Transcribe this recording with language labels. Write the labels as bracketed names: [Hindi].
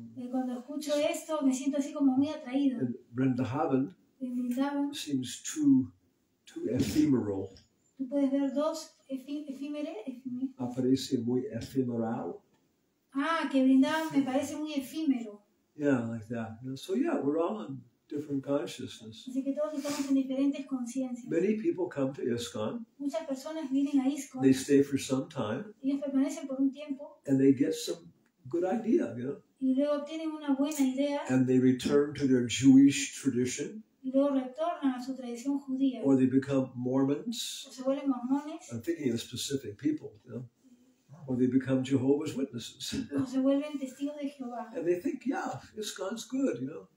[Spanish] Cuando escucho esto me siento así como muy atraído. [English] And Vrindavan [Spanish] En Vrindavan [English] seems too ephemeral. [Spanish] tú puedes ver dos efímeres. Aparece muy ephemeral. Que Vrindavan me parece muy efímero. [English] Yeah, like that. So yeah, we're all in different consciousness. [Spanish] Así que todos estamos en diferentes conciencias. [English] Many people come to ISKCON. [Spanish] Muchas personas vienen a ISKCON. [English] They stay for some time, [Spanish] Ellos permanecen por un tiempo [English] and they get some good idea, [Spanish] y luego obtienen una buena idea [English] and they return to their Jewish tradition, [Spanish] y luego retornan a su tradición judía [English] or they become Mormons. [Spanish] o se vuelven mormones. [English] I'm thinking of specific people, or they become Jehovah's Witnesses. [Spanish] o se vuelven testigos de Jehová. [English] And they think, yeah, ISKCON's good, you know,